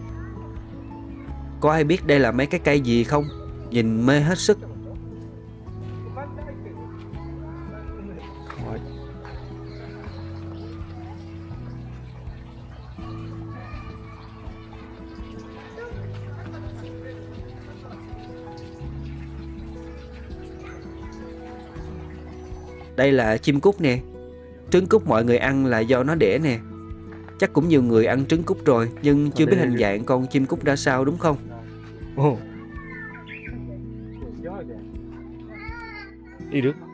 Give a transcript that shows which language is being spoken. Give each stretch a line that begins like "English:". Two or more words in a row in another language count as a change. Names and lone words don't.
Vietnamese: Có ai biết đây là mấy cái cây gì không? Nhìn mê hết sức.
Japanese: かわいい
Vietnamese: Đây là chim cút nè. Trứng cút mọi người ăn là do nó đẻ nè. Chắc cũng nhiều người ăn trứng cút rồi, nhưng chưa biết hình dạng con chim cút ra sao đúng không?
Japanese: おういる